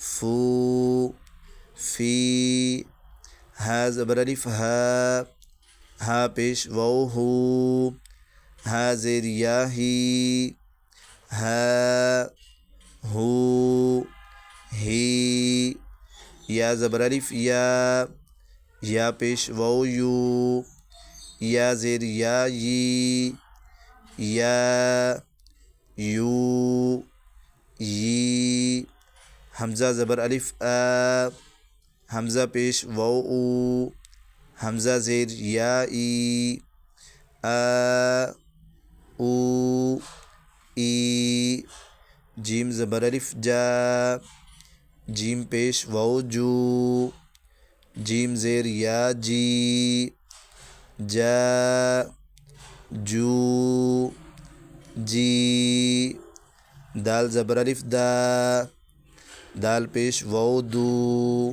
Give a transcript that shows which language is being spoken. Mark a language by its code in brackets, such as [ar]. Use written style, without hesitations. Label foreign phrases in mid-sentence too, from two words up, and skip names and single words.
[ur] فو، فی، ہا زبر الف ہا، ہا پیش واو ہو، ہا زیر یا ہی، ہا ہو ہی، یا زبر الف یا پیش واو یو، یا زیر یا یی، یا یو یی، حمزہ زبر الف حمزہ پیش واو او، حمزہ زیر یا ای، او ای، جیم زبر الف جیم پیش واو جو، جیم زیر یا جی، جا جو جی، دال زبر الف دال پیش واو دو،